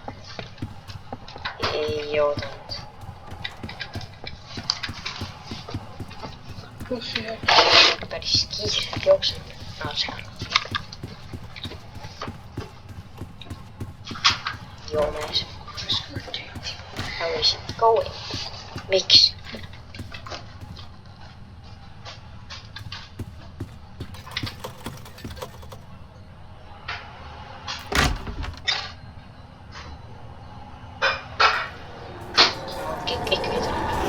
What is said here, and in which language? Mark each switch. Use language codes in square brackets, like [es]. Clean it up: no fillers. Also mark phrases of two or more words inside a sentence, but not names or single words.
[et] Ei oodanud. Kus see? Päris kiirelt jooksnud. No seal. Joomees. [en] How is it going? [et] Miks? Kõik ei tule.